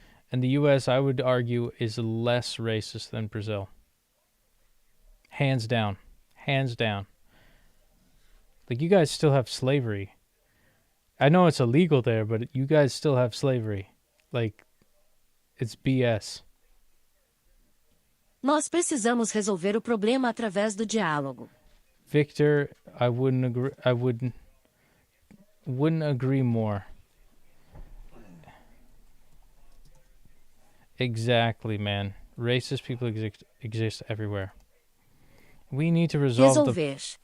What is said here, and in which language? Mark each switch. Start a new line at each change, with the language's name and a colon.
English: And the U.S., I would argue, is less racist than Brazil. Hands down. Like, you guys still have slavery. I know it's illegal there, but you guys still have slavery. Like, it's BS.
Portuguese: Nós precisamos resolver o problema através do diálogo.
English: Victor, I wouldn't agree more. Exactly, man. Racist people exist everywhere. We need to resolve the
Portuguese: Resolver.